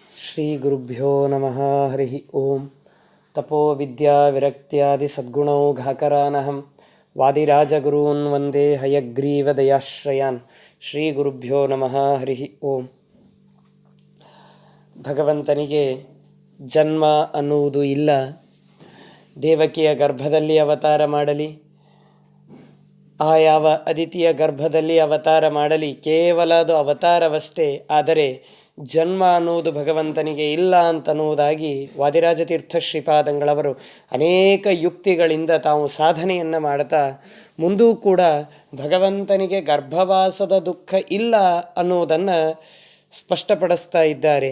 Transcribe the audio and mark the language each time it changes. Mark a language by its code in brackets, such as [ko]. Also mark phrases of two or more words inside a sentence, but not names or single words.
[sa] ಶ್ರೀ ಗುರುಭ್ಯೋ ನಮಃ. ಹರಿ ಓಂ. ತಪೋ ವಿದ್ಯಾ ವಿರಕ್ತ್ಯಾದಿ ಸದ್ಗುಣೌಘಾಕರಾನಹಂ ವಾದಿರಾಜಗುರೂನ್ ವಂದೇ ಹಯಗ್ರೀವ ದಯಾಶ್ರಯಾನ್. ಶ್ರೀ ಗುರುಭ್ಯೋ ನಮಃ. ಹರಿ ಓಂ. [kn] ಭಗವಂತನಿಗೆ ಜನ್ಮ ಅನ್ನುವುದು ಇಲ್ಲ. ದೇವಕಿಯ ಗರ್ಭದಲ್ಲಿ ಅವತಾರ ಮಾಡಲಿ, ಯಾವ ಅದಿತಿಯ ಗರ್ಭದಲ್ಲಿ ಅವತಾರ ಮಾಡಲಿ, ಕೇವಲ ಅದು ಅವತಾರವಷ್ಟೇ. ಆದರೆ ಜನ್ಮ ಅನ್ನುವುದು ಭಗವಂತನಿಗೆ ಇಲ್ಲ ಅಂತನ್ನುವುದಾಗಿ ವಾದಿರಾಜ ತೀರ್ಥ ಶ್ರೀಪಾದಂಗಳವರು ಅನೇಕ ಯುಕ್ತಿಗಳಿಂದ ತಾವು ಸಾಧನೆಯನ್ನು ಮಾಡ್ತಾ ಮುಂದೂ ಕೂಡ ಭಗವಂತನಿಗೆ ಗರ್ಭವಾಸದ ದುಃಖ ಇಲ್ಲ ಅನ್ನುವುದನ್ನು ಸ್ಪಷ್ಟಪಡಿಸ್ತಾ ಇದ್ದಾರೆ.